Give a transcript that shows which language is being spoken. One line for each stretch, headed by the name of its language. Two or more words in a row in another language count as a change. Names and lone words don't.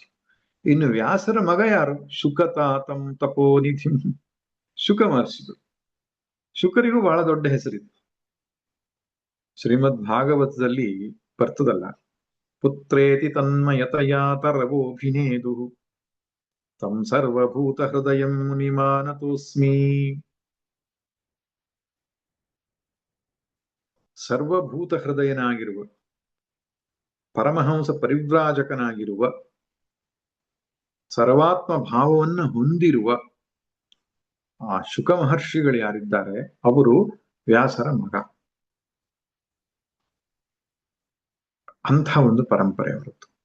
Kannada: ಇನ್ನು ವ್ಯಾಸರ ಮಗ ಯಾರು?
Sanskrit: ಶುಕತಾತಂ ತಪೋನಿಧಿಂ,
Kannada: ಶುಕ ಮಹರ್ಷಿಗಳು. ಶುಕರಿಗೂ ಬಹಳ ದೊಡ್ಡ ಹೆಸರಿದೆ. ಶ್ರೀಮದ್ ಭಾಗವತದಲ್ಲಿ ಬರ್ತದಲ್ಲ,
Sanskrit: ಪುತ್ರೇತಿ ತನ್ಮಯತಯಾ ತರವೋಭಿನೇದು ತಂ ಸರ್ವಭೂತ ಹೃದಯಂ ಮುನಿಮಾನತೋಸ್ಮಿ.
Kannada: ಸರ್ವಭೂತ ಹೃದಯನಾಗಿರುವ ಪರಮಹಂಸ ಪರಿವ್ರಾಜಕನಾಗಿರುವ ಸರ್ವಾತ್ಮ ಭಾವವನ್ನು ಹೊಂದಿರುವ ಆ ಶುಕ ಮಹರ್ಷಿಗಳು ಯಾರಿದ್ದಾರೆ ಅವರು ವ್ಯಾಸರ ಮಗ. ಅಂಥ ಒಂದು ಪರಂಪರೆ ಅವರದ್ದು.